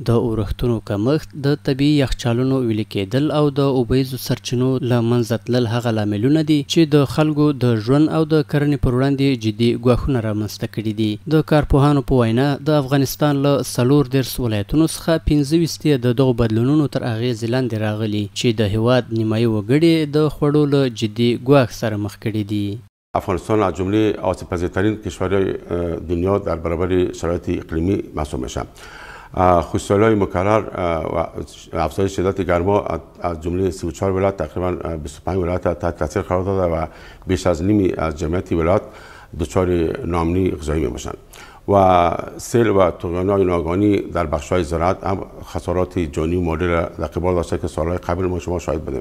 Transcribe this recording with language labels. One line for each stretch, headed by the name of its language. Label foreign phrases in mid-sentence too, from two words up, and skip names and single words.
Pashto: د اورښتونو کمښت، د طبیعي یخچالونو ویلې کېدل او د اوبیزو سرچینو له منځه تلل هغه لاملونه دي چې د خلکو د ژوند او د کرنې پر وړاندې جدي ګواښونه رامنځته کړي دي. د کارپوهانو په وینا د افغانستان له 14 ولایتونو څخه 15 د دغو بدلونونو تر اغېزې لاندې راغلي چې د هېواد نیمایي وګړي د خوړو له جدي ګواښ سره مخ کړي دي.
Persian: افغانستان از جمله آسیب‌پذیرترین کشورهای دنیا در برابر شرایط اقلیمی محسوب میشه. خشکسالی‌های مکرر و افزایش شدت گرما از جمله 34 ولایت تقریبا 25 ولایت تحت تاثیر قرار داده و بیش از نیمی از جمعیت ولایت دچار ناامنی غذایی میباشند و سیل و طغیان‌های ناگهانی در بخش‌های زراعت هم خسارات جانی و مالی را در قبال داشته که سال‌های قبل ما شما شاهد بودیم.